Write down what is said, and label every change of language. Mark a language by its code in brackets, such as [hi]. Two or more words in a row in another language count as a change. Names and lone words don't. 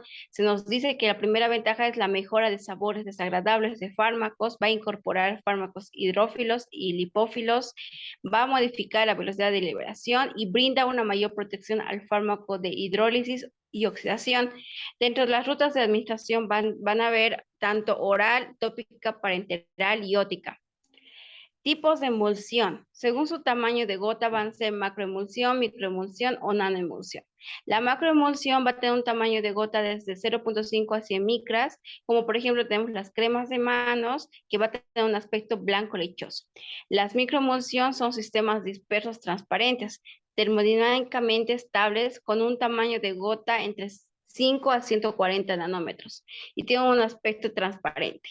[es] Se nos dice que la primera ventaja es la mejora de sabores desagradables de fármacos, va a incorporar fármacos hidrófilos y lipófilos, va a modificar la velocidad de liberación y brinda una mayor protección al fármaco de hidrólisis y oxidación. Dentro de las rutas de administración van a haber tanto oral, tópica, parenteral y ótica. Tipos de emulsión. Según su tamaño de gota van a ser macroemulsión, microemulsión o nanoemulsión. La macroemulsión va a tener un tamaño de gota desde 0.5 a 100 micras, como por ejemplo tenemos las cremas de manos, que va a tener un aspecto blanco lechoso. Las microemulsión son sistemas dispersos transparentes, termodinámicamente estables, con un tamaño de gota entre 5 a 140 nanómetros y tienen un aspecto transparente.